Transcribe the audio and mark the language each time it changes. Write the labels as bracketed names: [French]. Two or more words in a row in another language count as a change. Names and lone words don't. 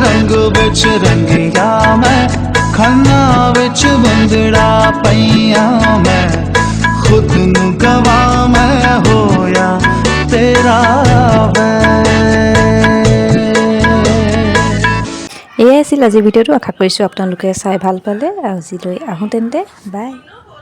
[Punjabi] ਰੰਗ ਵਿੱਚ ਰੰਗਿਆ ਮੈਂ ਖੰਨਾ ਵਿੱਚ ਬੰਦੜਾ ਪਈਆ ਮੈਂ ਖੁਦ ਨੂੰ ਗਵਾ ਮੈਂ ਹੋਇਆ ਤੇਰਾ ਵੇ [Assamese] এয়াই আছিল আজিৰ ভিডিঅ'টো আশা কৰিছোঁ আপোনালোকে চাই ভাল পালে আজিলৈ আহোঁ তেন্তে বাই